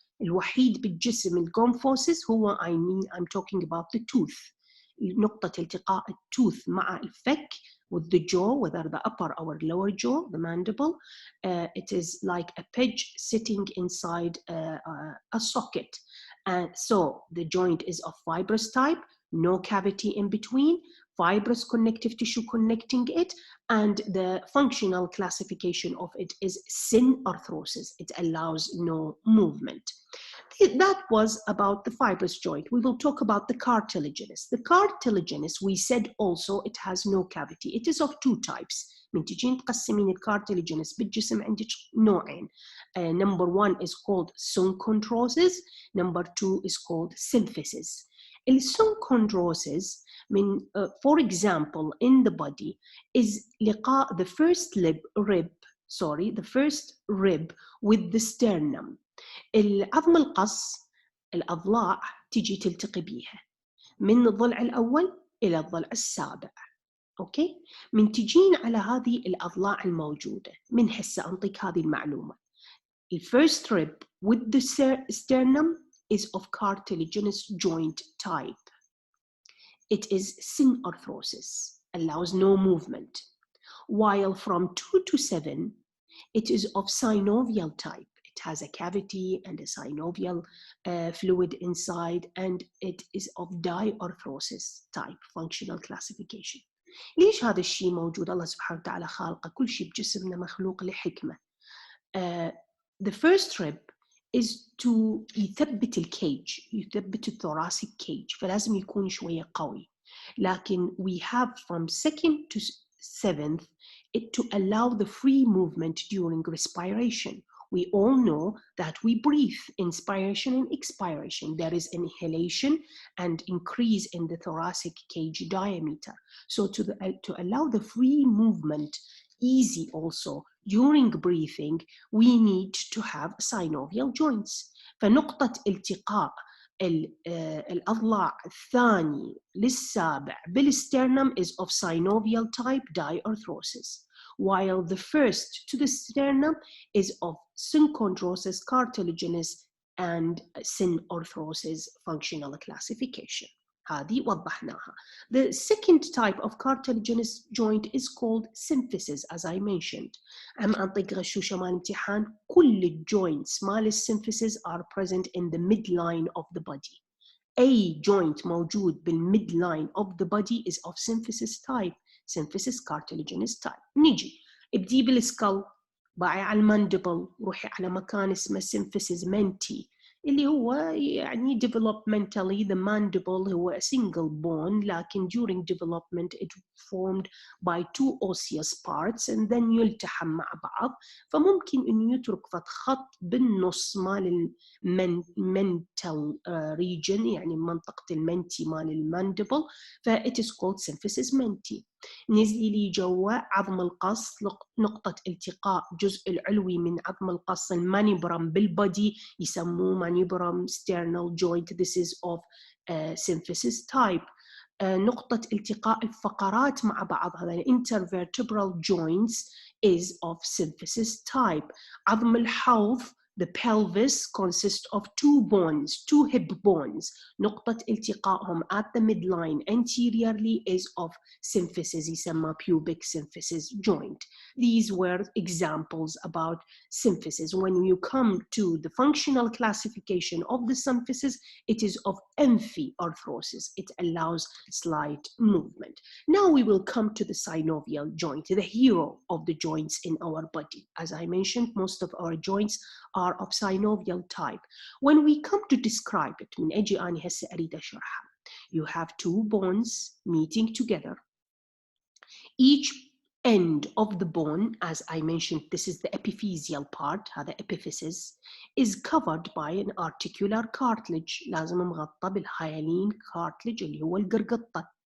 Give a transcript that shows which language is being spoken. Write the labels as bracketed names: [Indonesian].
[Arabic] الوحيد بالجسم الgomphosis هو [English] I'm talking about the tooth. [Arabic] نقطة التقاء الtooth مع الفك [English] with the jaw, whether the upper or lower jaw, the mandible. It is like a peg sitting inside a socket. So the joint is of fibrous type, no cavity in between, fibrous connective tissue connecting it, and the functional classification of it is synarthrosis. It allows no movement. That was about the fibrous joint. We will talk about the cartilaginous. The cartilaginous, we said also it has no cavity. It is of two types. [Arabic] من تجين تقسمين الكارتلاجينس بالجسم عندك نوعين. [English] Number one is called synchondrosis. Number two is called symphysis. Synchondrosis, for example, in the body, is لقاء the first rib with the sternum. [Arabic] العظم القص الأضلاع تجي تلتقي بيها من الضلع الأول إلى الضلع السابع. أوكي؟ من تجين على هذه الأضلاع الموجودة، من هسه أنطيك هذه المعلومة. [English] The first rib with the sternum is of cartilaginous joint type. It is synarthrosis, allows no movement. While from 2 to 7, it is of synovial type. It has a cavity and a synovial fluid inside, and it is of diarthrosis type, functional classification. [Arabic] ليش هذا الشيء موجود؟ الله سبحانه وتعالى خالقه، كل شيء بجسمنا مخلوق لحكمة. [English] The first rib is to [Arabic] يثبت الكيج، يثبت الثوراسيك كيج، فلازم يكون شوية قوي. لكن [English] we have from 2nd to 7th it to allow the free movement during respiration. We all know that we breathe, inspiration and expiration. There is inhalation and increase in the thoracic cage diameter. So to allow the free movement easy also during breathing, we need to have synovial joints. [Arabic] فنقطة التقاء الأضلاع الثاني للسابع بالستernum [English] is of synovial type diarthrosis, while the first to the sternum is of synchondrosis, cartilaginous, and synarthrosis functional classification. [Arabic] هذه وضحناها. [English] The second type of cartilaginous joint is called symphysis, as I mentioned. [Arabic] عم أنطيك غشوشة مال امتحان. كل الجوينتس مال السيمفيسيس [English] are present in the midline of the body. A joint [Arabic] موجود [English] بالmidline of the body is of symphysis type, symphysis cartilaginous type. [Arabic] نيجي ابدي بالسكال، باعي على الماندبل، روحي على مكان اسمه symphysis menti اللي هو يعني [English] developmentally the mandible [Arabic] هو [English] a single bone، [Arabic] لكن [English] during development it formed by two osseous parts and then [Arabic] يلتحم مع بعض، فممكن إنه يترك خط بالنص مال mental region، يعني منطقة المنتي مال الماندبل، ف [English] it is called symphysis menti. [Arabic] نزلي لي جوا عظم القص، نقطة التقاء الجزء العلوي من عظم القص المانيبرم بالبودي يسموه مانيبرم sternal joint. [English] This is of symphysis type. [Arabic] نقطة التقاء الفقرات مع بعض، هذا [English] intervertebral joints is of symphysis type. [Arabic] عظم الحوض [English] the pelvis consists of two bones, two hip bones. [Arabic] نقطة التقائهم [English] at the midline anteriorly is of symphysis, [Arabic] يسمى [English] pubic symphysis joint. These were examples about symphysis. When you come to the functional classification of the symphysis, it is of amphiarthrosis. It allows slight movement. Now we will come to the synovial joint, the hero of the joints in our body. As I mentioned, most of our joints are of synovial type. When we come to describe it, [Arabic] من أجي أنا هسه أريد أشرحها. [English] You have two bones meeting together. Each end of the bone, as I mentioned, this is the epiphyseal part, [Arabic] هذا [English] epiphysis, is covered by an articular cartilage. [Arabic] لازم مغطى بالهيالين cartilage اللي هو القرقطة.